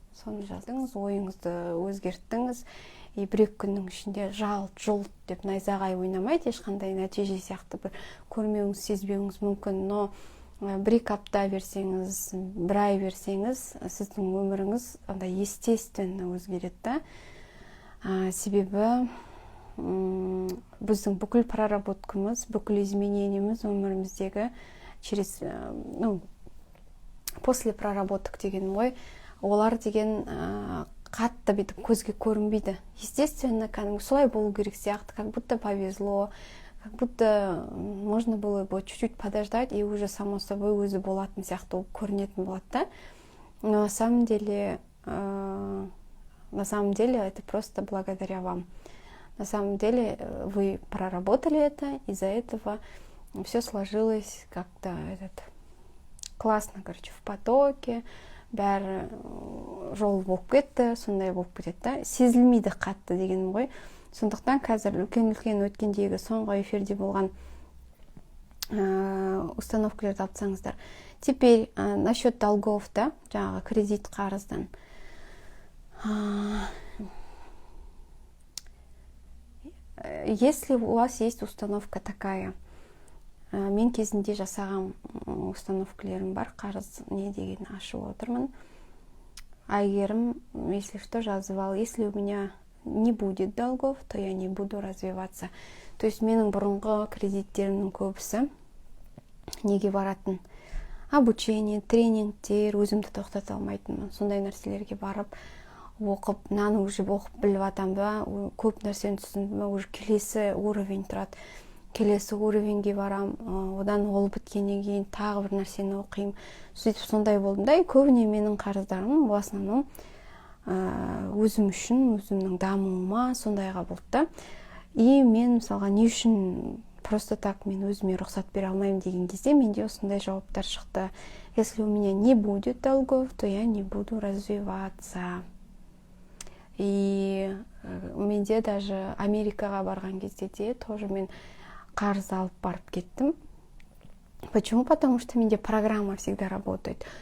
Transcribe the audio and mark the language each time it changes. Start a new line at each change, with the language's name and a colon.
Kazakh: Соны жаздыңыз, ойыңызды өзгерттіңіз, и бір-екі күннің ішінде жалт-жұлт деп найзағай ойнамайды, ешқандай нәтиже сияқты бір көрмеуіңіз, сезбеуіңіз мүмкін, но бір-екі апта берсеңіз, бір ай берсеңіз, сіздің өміріңіз естественно өзгереді, да? Себебі біздің бүкіл проработкамыз, бүкіл изменениеміз өміріміздегі
Russian: через, после проработок
Kazakh: деген ғой, олар деген қатты бүйтіп көзге көрінбейді.
Russian: Естественно,
Kazakh: кәдімгі солай болу керек сияқты,
Russian: как будто повезло, как будто можно было бы чуть-чуть подождать, и уже само собой
Kazakh: өзі болатын сияқты көрінетін болады да.
Russian: Но на самом деле это просто благодаря вам. На самом деле вы проработали это, из-за этого все сложилось как-то классно, короче, в потоке,
Kazakh: бәрі жол болып кетті, сондай болып кетеді да. Сезілмейді қатты дегенім ғой. Сондықтан қазір үлкен өткендегі соңғы эфирде болған установкаларды алсаңыздар.
Russian: Теперь насчет долгов, да,
Kazakh: жаңағы кредит қарыздан.
Russian: Если у вас есть установка такая,
Kazakh: мен кезінде жасаған установкалерім бар, қарыз не деген ашып отырмын.
Russian: Айгерім, если что,
Kazakh: жазып ал,
Russian: если у меня не будет долгов, то я не буду развиваться. То есть
Kazakh: менің бұрынғы кредиттерімнің көбісі неге баратын? Обучение, тренингтер, өзімді тоқтата алмайтынмын. Сондай нәрселерге барып, оқып, мынаны уже оқып біліп атам ба, көп нәрсені түсіндім ба, уже келесі уровень тұрады. Келесі уровеньге барам, одан ол біткеннен кейін тағы бір нәрсені оқимын. Сөйтіп сондай болдым да, көбіне менің қарыздарым
Russian: в основном
Kazakh: өзім үшін, өзімнің дамуыма сондайға болды да. И мен мысалға не үшін
Russian: просто так
Kazakh: мен өзіме рұқсат бере алмаймын деген кезде менде осындай жауаптар шықты.
Russian: Если у меня не будет долгов, то я не буду развиваться.
Kazakh: И менде даже Америкаға барған кезде де тоже мен қарыз алып барып кеттім.
Russian: Почему? Потому что
Kazakh: менде
Russian: программа всегда работает.